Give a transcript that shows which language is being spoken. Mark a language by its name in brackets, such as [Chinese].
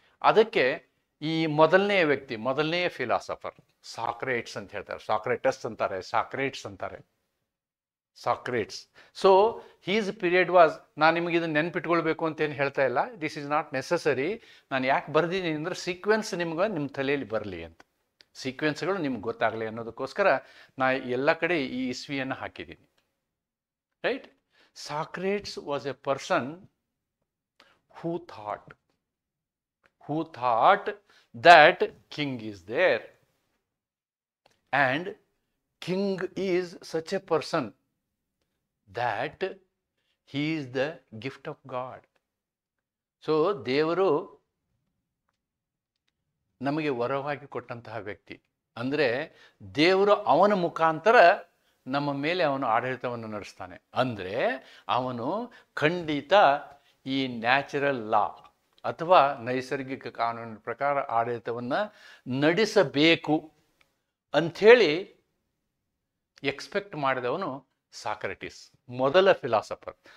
[Kannada] ಅದಕ್ಕೆ ಈ ಮೊದಲನೆಯ ವ್ಯಕ್ತಿ, ಮೊದಲನೆಯ ಫಿಲಾಸಫರ್ ಸಾಕ್ರೇಟ್ಸ್ ಅಂತ ಹೇಳ್ತಾರೆ, ಸಾಕ್ರೇಟಸ್ ಅಂತಾರೆ, ಸಾಕ್ರೇಟ್ಸ್ ಅಂತಾರೆ, ಸಾಕ್ರೇಟ್ಸ್. [English] so his period was, [Kannada] ನಾನು ನಿಮಗೆ ಇದನ್ನು ನೆನ್ಪಿಟ್ಕೊಳ್ಬೇಕು ಅಂತೇನು ಹೇಳ್ತಾ ಇಲ್ಲ, [English] This is not necessary. [Kannada] ನಾನು ಯಾಕೆ ಬರ್ದಿದ್ದೀನಿ ಅಂದರೆ ಸೀಕ್ವೆನ್ಸ್ ನಿಮ್ಗೆ ನಿಮ್ಮ ತಲೆಯಲ್ಲಿ ಬರಲಿ ಅಂತ, ಸೀಕ್ವೆನ್ಸ್ಗಳು ನಿಮ್ಗೆ ಗೊತ್ತಾಗಲಿ ಅನ್ನೋದಕ್ಕೋಸ್ಕರ ನಾ ಎಲ್ಲ ಕಡೆ ಈ ಇಸ್ವಿಯನ್ನು ಹಾಕಿದ್ದೀನಿ. Right? [English] Socrates was a person who thought that king is there, and king is such a person that he is the gift of God. [Kannada] So ದೇವರು ನಮಗೆ ವರವಾಗಿ ಕೊಟ್ಟಂತಹ ವ್ಯಕ್ತಿ. ಅಂದರೆ ದೇವರು ಅವನ ಮುಖಾಂತರ ನಮ್ಮ ಮೇಲೆ ಅವನು ಆಡಳಿತವನ್ನು ನಡೆಸ್ತಾನೆ. ಅಂದರೆ ಅವನು ಖಂಡಿತ ಈ ನ್ಯಾಚುರಲ್ ಲಾ ಅಥವಾ ನೈಸರ್ಗಿಕ ಕಾನೂನಿನ ಪ್ರಕಾರ ಆಡಳಿತವನ್ನು ನಡೆಸಬೇಕು ಅಂಥೇಳಿ ಎಕ್ಸ್ಪೆಕ್ಟ್ ಮಾಡಿದವನು ಸಾಕ್ರೆಟಿಸ್, ಮೊದಲ ಫಿಲಾಸಫರ್.